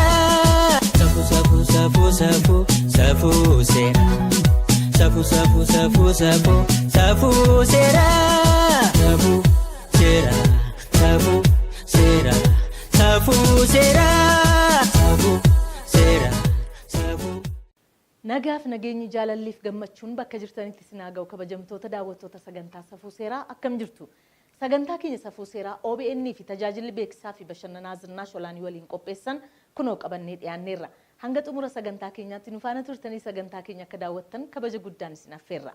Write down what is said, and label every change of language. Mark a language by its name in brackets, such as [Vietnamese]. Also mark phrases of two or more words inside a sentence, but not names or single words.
[Oromo] Safu safu safu safu safu sera. Safu safu safu safu safu sera. Safu sera. Safu sera. Safu sera. Safu sera. Safu. Nagaaf nageenyi jaalalliif gammachuun bakka jirtanitti sinaa ga'u kabajamtoota daawwattoota sagantaa safuu seeraa akkam jirtu. Sagantaa keenya safuu seeraa OBN fi tajaajilli beeksisaa fi bashannanaa Zinnaa Sholaanii waliin qopheessan kunoo qabannee dhiyaanneerra. Hanga xumura sagantaa keenyaatti nu faana turtanii sagantaa keenya akka daawwattan kabaja guddaan isin affeerra.